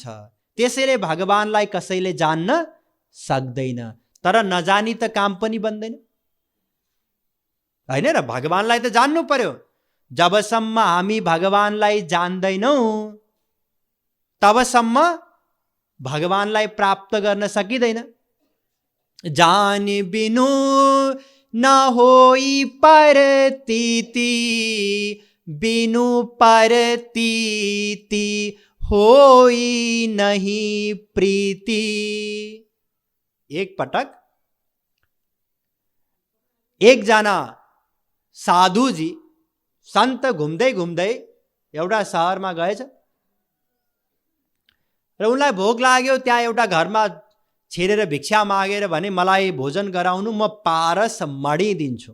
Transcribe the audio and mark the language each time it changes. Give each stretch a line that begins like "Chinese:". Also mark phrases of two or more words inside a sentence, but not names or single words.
Nepali: त्यसैले भगवानलाई कसैले जान्न सक्दैन। तर नजानी त काम पनि बन्दैन, होइन र? भगवानलाई त जान्नु पर्यो। जबसम्म हामी भगवानलाई जान्दैनौँ तबसम्म भगवानलाई प्राप्त गर्न सकिँदैन।
Awadhi: जान बिनु न होई परतीति, बिनु परतीति होई नहीं प्रीति।
Nepali: एक पटक एकजना साधुजी सन्त घुम्दै घुम्दै एउटा सहरमा गएछ र उनलाई भोक लाग्यो। त्यहाँ एउटा घरमा छिरेर भिक्षा मागेर भने मलाई भोजन गराउनु, म पारस मडी दिन्छु।